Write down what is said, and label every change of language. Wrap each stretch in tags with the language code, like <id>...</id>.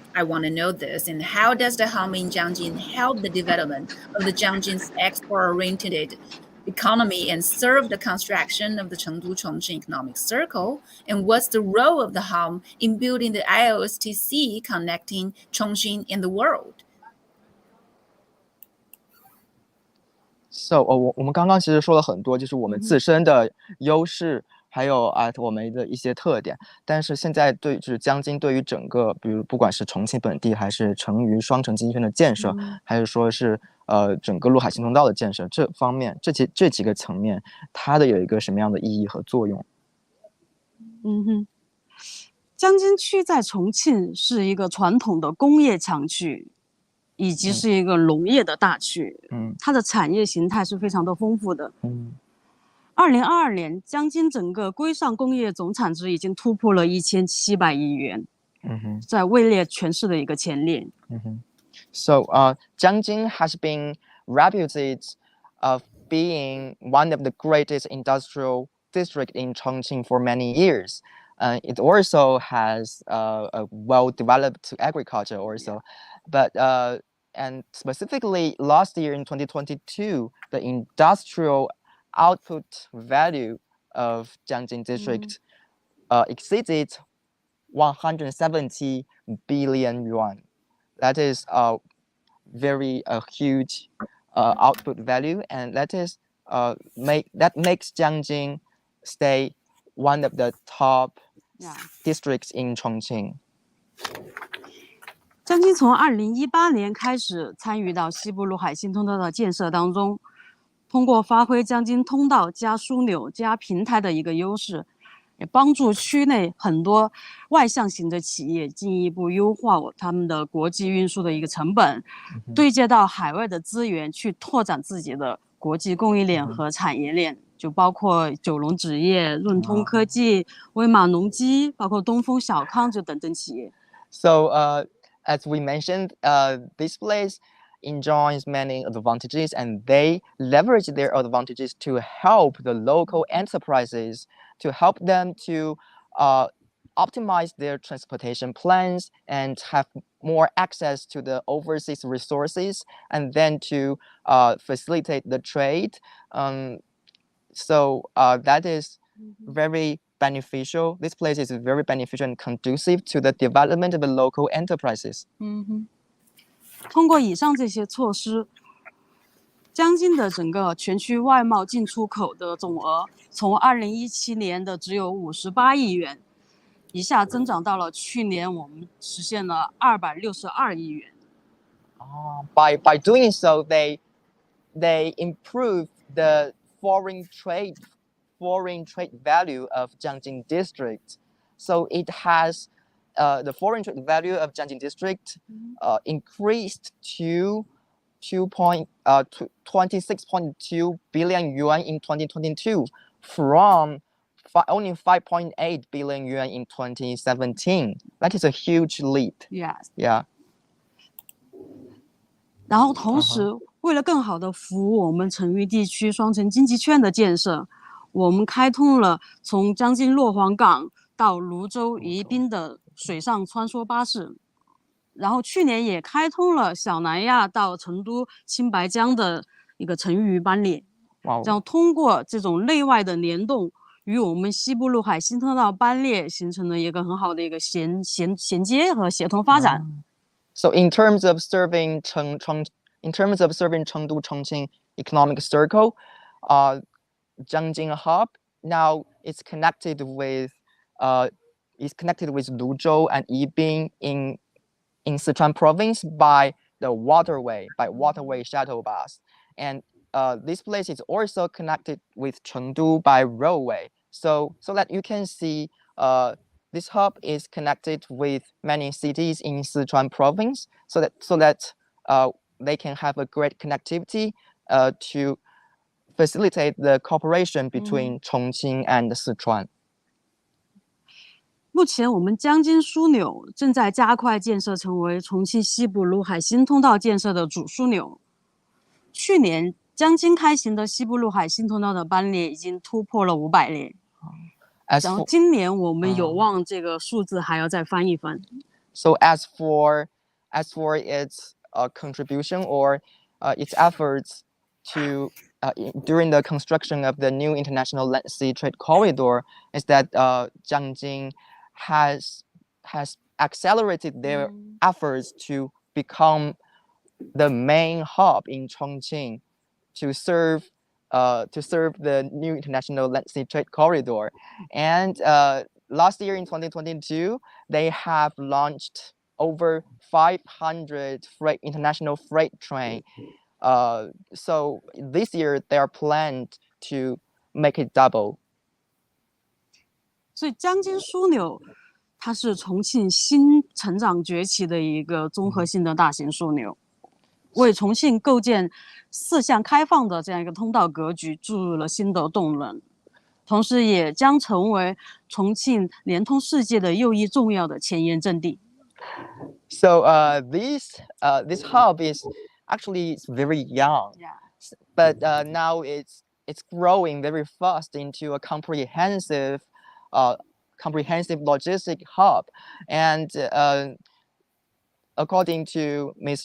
<en>I want to know this, and how does the hub in Junction help the development of the Junction export-oriented economy and serve the construction of the Chengdu-Chongqing economic circle? And what's the role of the hub in building the IOSTC connecting Chongqing and the world?</en> <zh>So 我们刚刚其实说了很多，就是我们自身的优势，还有我们的一些特点。但是现在就是江津对于整个，比如不管是重庆本地，还是成渝双城经济圈的建设，还是说是整个陆海新通道的建设，这方面这几个层面，它的有一个什么样的意义和作用？江津区在重庆是一个传统的工业强区，以及是一个农业的大区，它的产业形态是非常的丰富的。 2022年，江津整个规上工业总产值已经突破了1700亿元，在位列全市的一个前列。</zh> <en>So Jiangxing has been reputed of being one of the greatest industrial district in Chongqing for many years. It also has a well-developed agriculture also, but and specifically last year in 2022, the industrial output value of Jiangxing district exceeded 170 billion yuan. That is a very huge output value, and that makes Jiangxing stay one of the top districts in Chongqing.</en> <zh>江津从2018年开始参与到西部陆海新通道的建设当中，通过发挥江津通道加枢纽加平台的一个优势，也帮助区内很多外向型的企业进一步优化他们的国际运输的一个成本，对接到海外的资源去拓展自己的国际供应链和产业链，就包括九龙纸业、润通科技、威马农机，包括东风小康就等等企业。</zh> <en>So as we mentioned, this place enjoys many advantages, and they leverage their advantages to help the local enterprises, to help them to optimize their transportation plans and have more access to the overseas resources, and then to facilitate the trade. So that is very beneficial. This place is very beneficial and conducive to the development of the local enterprises.</en> <zh>通过以上这些措施，江津的整个全区外贸进出口的总额从2017年的只有58亿元，一下增长到了去年我们实现了262亿元。</zh> <en>By doing so, they improve the foreign trade value of Jiangxing District. So it has the foreign trade value of Jiangxing District increased to 26.2 billion yuan in 2022 from only 5.8 billion yuan in 2017. That is a huge leap. Yes. Yeah.</en> <zh>然后同时，为了更好的服务我们成渝地区双城经济圈的建设，我们开通了从江津洛黄港到泸州、宜宾的水上穿梭巴士。然后去年也开通了小南亚到成都青白江的一个成渝班列。哇，然后通过这种内外的联动，与我们西部陆海新通道班列形成了一个很好的一个衔接和协同发展。</zh> <en>So in terms of serving Chengdu-Chongqing economic circle, Jiangjin Hub now is connected with Luzhou and Yibin in Sichuan province by waterway shuttle bus, and this place is also connected with Chengdu by railway. So that you can see, this hub is connected with many cities in Sichuan province, so that they can have a great connectivity to facilitate the cooperation between Chongqing and Sichuan.</en> <zh>目前，我们江津枢纽正在加快建设，成为重庆西部陆海新通道建设的主枢纽。去年，江津开行的西部陆海新通道的班列已经突破了500列。然后今年我们有望这个数字还要再翻一番。</zh> <en>So as for its contribution or its efforts to during the construction of the new international land sea trade corridor, is that Jiangjin has accelerated their efforts to become the main hub in Chongqing to serve the new international land sea trade corridor. And last year in 2022, they have launched over 500 international freight train. So this year they are planned to make it double.</en> <zh>所以江津枢纽它是重庆新成长崛起的一个综合性的大型枢纽，为重庆构建4项开放的这样一个通道格局注入了新的动能，同时也将成为重庆连通世界的又一重要的前沿阵地。</zh> <en>So this hub is actually very young, but now it's growing very fast into a comprehensive logistic hub. And according to Ms.</en>